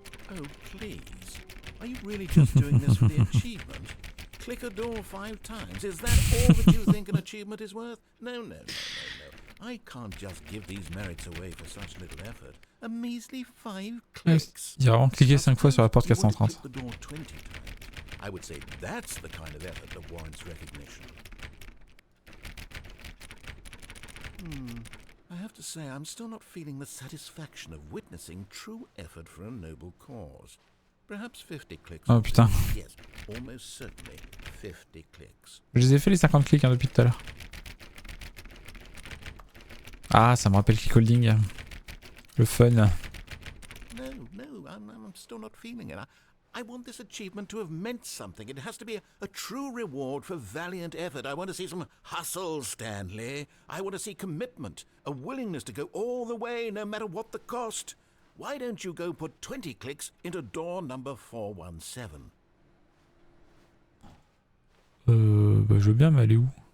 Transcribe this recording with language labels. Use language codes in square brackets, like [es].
[en] Oh, please. Are you really just doing this for the achievement? Click a door 5 times. Is that all that you think an achievement is worth? No. I can't just give these merits away for such little effort. A measly 5 clicks. [fr] Il a vraiment cliqué 5 fois sur la porte 430. [en] I would say that's the kind of effort that warrants recognition. I have to say, I'm still not feeling the satisfaction of witnessing true effort for a noble cause. Perhaps 50 clicks. [fr] Oh putain. [en] Yes, almost certainly 50 clicks. [fr] Je les ai fait les 50 clics depuis tout à l'heure. Ah, ça me rappelle Clickholding. Le fun. [en] No, I'm still not feeling it. I want this achievement to have meant something. It has to be a true reward for valiant effort. I want to see some hustle, Stanley. I want to see commitment, a willingness to go all the way, no matter what the cost. Why don't you go put 20 clicks into door number 417? [fr] Je veux bien, mais elle est où?